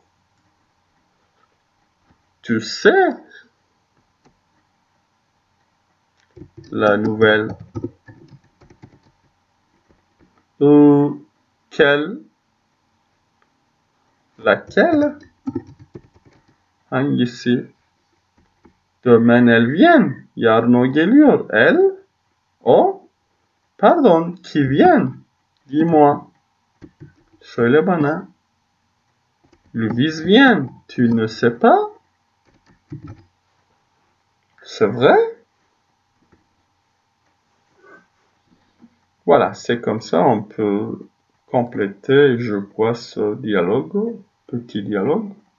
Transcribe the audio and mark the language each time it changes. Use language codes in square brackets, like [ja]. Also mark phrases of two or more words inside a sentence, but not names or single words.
[fr] Tu sais la nouvelle Quel? Laquelle? Hangisi? Demain elles viennent. [tr] Yarın o geliyor. [fr] Elle? O? Pardon, qui vient? Dis-moi. [tr] Söyle bana. [fr] Louise vient. Tu ne sais pas? C'est vrai? Voilà, c'est comme ça, on peut compléter, je crois, ce dialogue, petit dialogue.